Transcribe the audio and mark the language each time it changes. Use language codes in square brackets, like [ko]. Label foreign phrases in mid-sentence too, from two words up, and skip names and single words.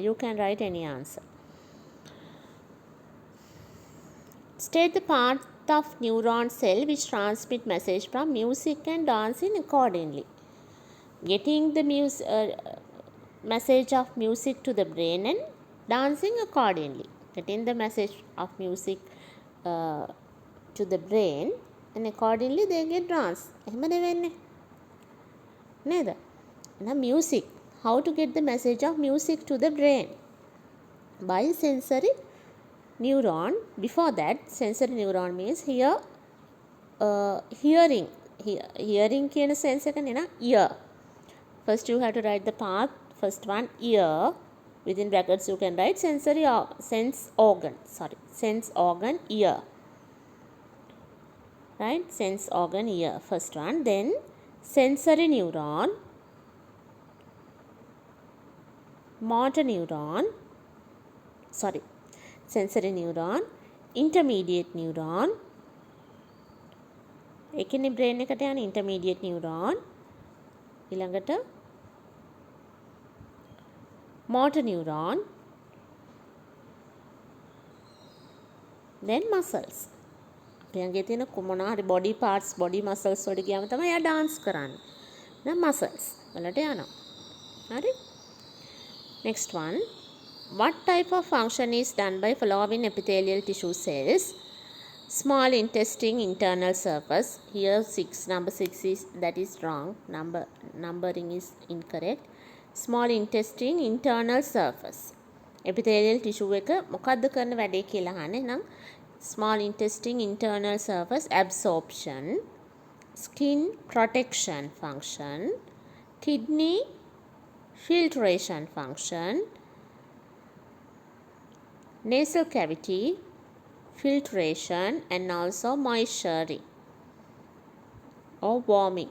[en] You can write any answer. State the part of neuron cell which transmit message from music and dancing accordingly. Getting the message of music to the brain and dancing accordingly. Getting the message of music to the brain and accordingly they get dance. [si] එහෙමද වෙන්නේ නේද? [en] Now music, how to get the message of music to the brain? By sensory neuron. Before that, sensory neuron means here hearing. [si] Hearing කියන sense එක නේ ear. [en] First you have to write the part. First one, ear. Within brackets you can write sense organ, ear. Right? Sense organ, ear. First one. Then sensory neuron, motor neuron. Sensory neuron, intermediate neuron. [si] එකනේ brain එකට යන [en] intermediate neuron. ඊළඟට motor neuron, then muscles. [si] අපේ තියෙන මොනවා හරි [en] body parts, body muscles [si] වලට ගියාම තමයි එයා dance කරන්නේ. දැන් muscles වලට යනවා. හරි? [en] Next one. What type of function is done by following epithelial tissue cells? Small intestine internal surface. Here number 6 is, that is wrong. Numbering is incorrect. Small intestine internal surface. Epithelial tissue [si] එක මොකද්ද කරන වැඩේ කියලා අහන්නේ නම් [en] small intestine internal surface absorption, skin protection function, kidney filtration function, nasal cavity filtration, and also moisturizing or warming.